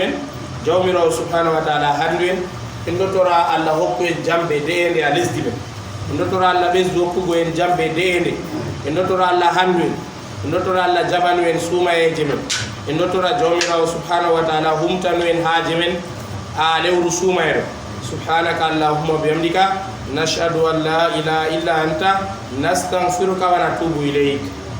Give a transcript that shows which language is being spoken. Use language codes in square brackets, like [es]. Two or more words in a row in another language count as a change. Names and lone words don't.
[ff] en jawmirawo [ar] سبحانه وتعالى [ff] handu en dottora Allah hokku en jambe deende a lesdi ɓe en dottora Allah ɓesdu hokkugo en jambe deende en dottora Allah handu en dottora Allah jabanu en suumayeje men en dottora jawmirawo [ar] سبحانه وتعالى [ff] humtanu en haaje men ha lewru suumayre [ar] سبحانك اللهم بحمدك نشهد أن لا إله إلا أنت نستغفرك ونتوب إليك